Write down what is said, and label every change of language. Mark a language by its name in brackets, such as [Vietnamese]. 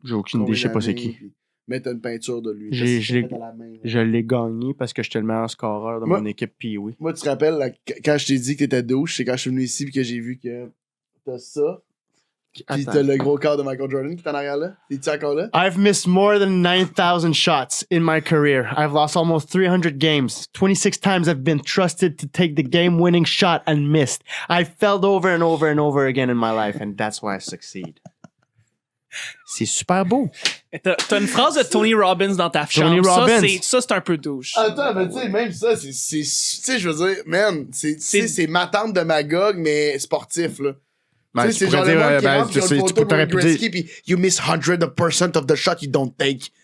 [French] J'ai aucune idée, je sais pas c'est qui. Mais t'as une peinture de lui. Je l'ai gagné parce que j'étais le meilleur scoreur de mon équipe Pee-Wee. Moi, tu te rappelles, là, quand je t'ai dit que t'étais douche, c'est quand je suis venu ici et que j'ai vu que t'as ça. Puis t'as le gros corps de Michael Jordan qui est en arrière là. Es-tu encore là? [English] I've missed more than 9,000 shots in my career. I've lost almost 300 games. 26 times I've been trusted to take the game-winning shot and missed. I failed over and over and over again in my life, and that's why I succeed. [French] C'est super beau. T'as une phrase de Tony Robbins dans ta chambre. Tony Robbins. Ça, c'est un peu douche. Attends, mais tu sais, même ça, tu sais, je veux dire, man, c'est ma tante de Magog, mais sportif, là. Ben, c'est genre le monde qui rentre, qui a une photo de Wayne Gretzky, pis [English] you miss 100% of the shot you don't take.